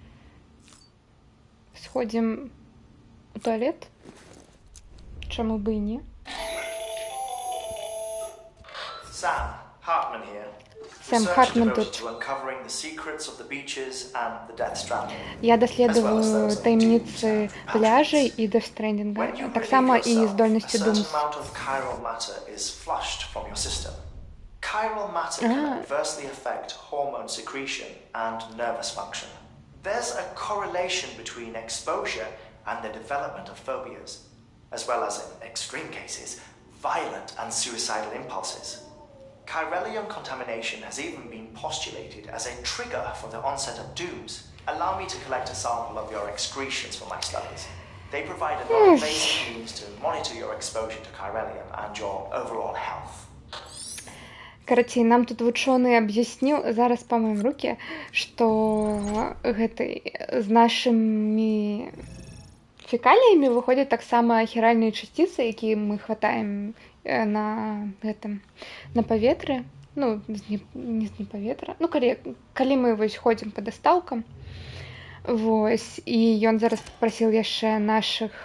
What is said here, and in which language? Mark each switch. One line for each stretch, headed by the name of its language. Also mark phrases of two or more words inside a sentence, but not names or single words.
Belarusian: Сходзім у туалет. Чаму бы і не?
English: Sam Hartman here.
Belarusian: Сэм Хартман тут.
English: To uncovering the secrets of the beaches and the Death Stranding.
Belarusian: Я даследую таємниці пляжей і Death Stranding. Так само і здольності Думс.
English: A certain amount of chiral matter is flushed from your system. Chiral matter can adversely affect hormone secretion and nervous function. There's a correlation between exposure and the development of phobias, as well as, in extreme cases, violent and suicidal impulses. Chiralium contamination has even been postulated as a trigger for the onset of dooms. Allow me to collect a sample of your excretions for my studies. They provide a non-invasive means to monitor your exposure to chiralium and your overall health.
Belarusian: Карацей, нам тут вучоны аб'ясніў, зараз памыем рукі, што з нашымі фекаліямі выходзяць таксама хіральныя часціцы, якія мы хватаем на паветры, ну, не з паветра, ну, калі мы вось ходзім па дастаўкам, вось, і ён зараз папрасіў яшчэ нашых,